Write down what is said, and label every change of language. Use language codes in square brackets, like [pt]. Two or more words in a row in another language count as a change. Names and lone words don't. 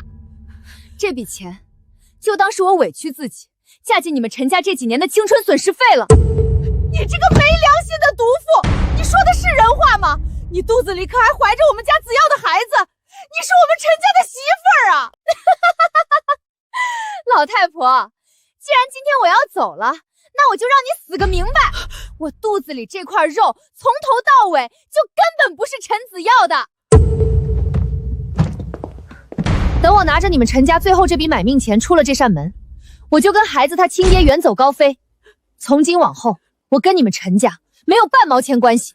[zh] 这筆錢就當是我委屈自己，嫁進你們陳家這幾年的青春損失費了。你這個沒良心的毒婦，你說的是人話嗎？你肚子裡可還懷着我們家子耀的孩子，你是我們陳家的媳婦兒啊！老太婆，既然今天我要走了，那我就讓你死個明白。我肚子裡這塊肉從頭到尾就根本不是陳子耀的。等我拿着你們陳家最後這筆買命錢出了這扇門，我就跟孩子他親爹遠走高飛。從今往後，我跟你們陳家沒有半毛錢關係。